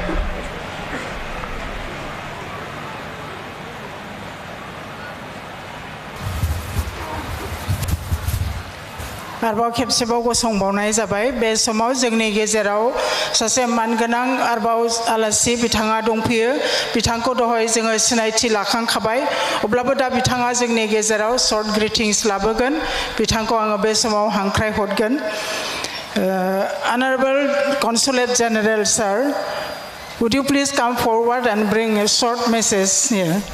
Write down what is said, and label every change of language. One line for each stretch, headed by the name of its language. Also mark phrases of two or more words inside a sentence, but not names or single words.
Bodo: आरोबाव खेबसेबाव गसंबावनाय जाबाय बे समाव जोंनि गेजेराव सासे मानगोनां आरोबाव आलासि बिथाङा दंफैयो बिथांखौ दहाय जोङो सिनायथि लाखांखाबाय अब्लाबो दा बिथाङा जोंनि गेजेराव
English: short greetings
Bodo: लाबोगोन बिथांखौ आङो बे समाव हांख्राय हरगोन
English: Honorable Consulate General sir would you please come forward and bring a short message here